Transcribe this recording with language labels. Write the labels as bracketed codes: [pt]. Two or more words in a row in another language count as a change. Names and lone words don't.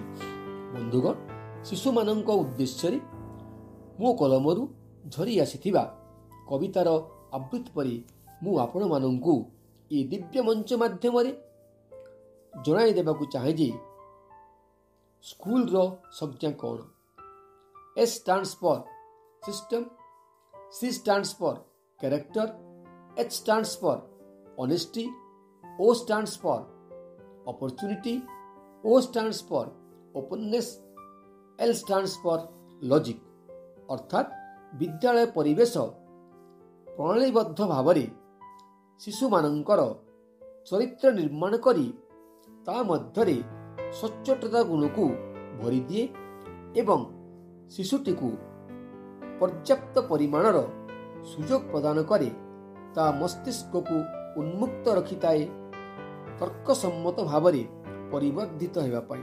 [or] ବନ୍ଧୁଗଣ, ଶିଶୁମାନଙ୍କ ଉଦ୍ଦେଶ୍ୟରେ ମୋ କଲମରୁ ଝରି ଆସିଥିବା କବିତାର ଆବୃତ୍ତି ପରେ ମୁଁ ଆପଣମାନଙ୍କୁ ଏ ଦିବ୍ୟ ମଞ୍ଚ ମାଧ୍ୟମରେ ଜଣାଇ ଦେବାକୁ ଚାହେଁ ଯେ ସ୍କୁଲର ସଂଜ୍ଞା କ'ଣ। [en] S stands for system, C stands for character, H stands for honesty, O stands for opportunity, O stands for openness, L stands for logic। [or] ଅର୍ଥାତ୍ ବିଦ୍ୟାଳୟ ପରିବେଶ ପ୍ରଣାଳୀବଦ୍ଧ ଭାବରେ ଶିଶୁମାନଙ୍କର ଚରିତ୍ର ନିର୍ମାଣ କରି ତା ମଧ୍ୟରେ ସଚ୍ଚୋଟତା ଗୁଣକୁ ଭରିଦିଏ ଏବଂ ଶିଶୁଟିକୁ ପର୍ଯ୍ୟାପ୍ତ ପରିମାଣର ସୁଯୋଗ ପ୍ରଦାନ କରେ, ତା ମସ୍ତିଷ୍କକୁ ଉନ୍ମୁକ୍ତ ରଖିଥାଏ ତର୍କସମ୍ମତ ଭାବରେ ପରିବର୍ଦ୍ଧିତ ହେବା ପାଇଁ।